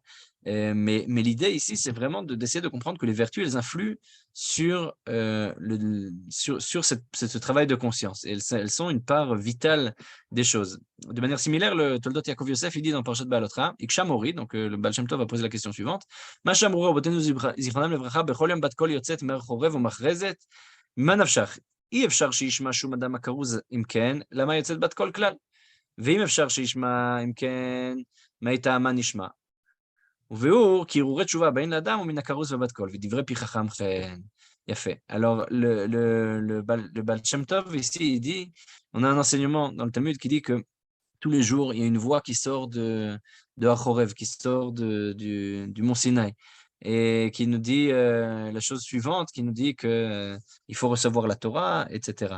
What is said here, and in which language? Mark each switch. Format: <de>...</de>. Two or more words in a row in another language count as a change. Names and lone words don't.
<fr>Mais l'idée ici, c'est vraiment d'essayer de comprendre que les vertus, elles influent sur, sur ce travail de conscience. Et elles sont une part vitale des choses. De manière similaire, le Toldot Yaakov Yosef, il dit dans Parashat Ba'alotra,</fr> <he>הקשה מורי,</he> <fr>donc le Baal Shem Tov va poser la question suivante,</fr> <he>מה שאמרו רבותינו זיכרונם לברכה, בכל יום בת קול יוצאת מהחורב ומכרזת, ממה נפשך? אי אפשר שישמע שום אדם הכרוז אם כן, למה יוצאת בת קול כלל? ואם אפשר שישמע אם כן, מה טעמה נשמע? וביאור, כי הרהורי תשובה בין לאדם ומן הכרוז ובת קול, ודברי פי חכם חן. Yafé.</he> <fr>Alors, le Baal Shem Tov, ici, il dit, on a un enseignement dans le Talmud qui dit que tous les jours, il y a une voix qui sort de Achorev, qui sort du mont Sinaï, et qui nous dit la chose suivante, qui nous dit que il faut recevoir la Torah, etc.</fr>